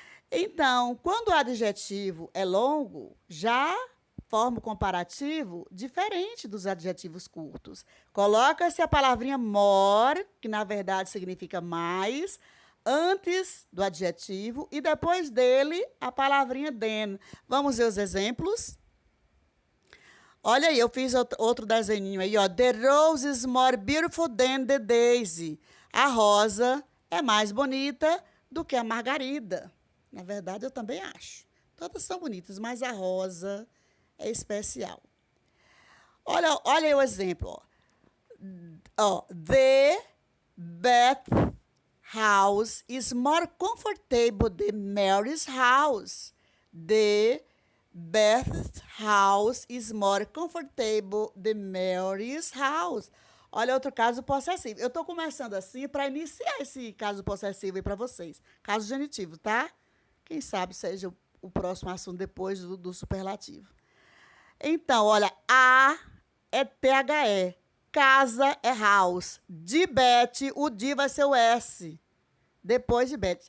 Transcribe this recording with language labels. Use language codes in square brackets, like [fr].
[pt] Então, quando o adjetivo é longo, já forma o comparativo diferente dos adjetivos curtos. Coloca-se a palavrinha more, que na verdade significa mais, antes do adjetivo e depois dele a palavrinha than. Vamos ver os exemplos? Olha aí, eu fiz outro desenho aí, ó. [en] The rose is more beautiful than the daisy. [pt] A rosa é mais bonita do que a margarida. Na verdade, eu também acho. Todas são bonitas, mas a rosa é especial. Olha aí o exemplo, ó. [en] The Beth house is more comfortable than Mary's house. The Beth's house is more comfortable than Mary's house. [pt] Olha outro caso possessivo. Eu estou começando assim para iniciar esse caso possessivo aí para vocês. Caso genitivo, tá? Quem sabe seja o próximo assunto depois do superlativo. Então, olha, A é THE. Casa é house. De Beth, o de vai ser o S. depois de Beth.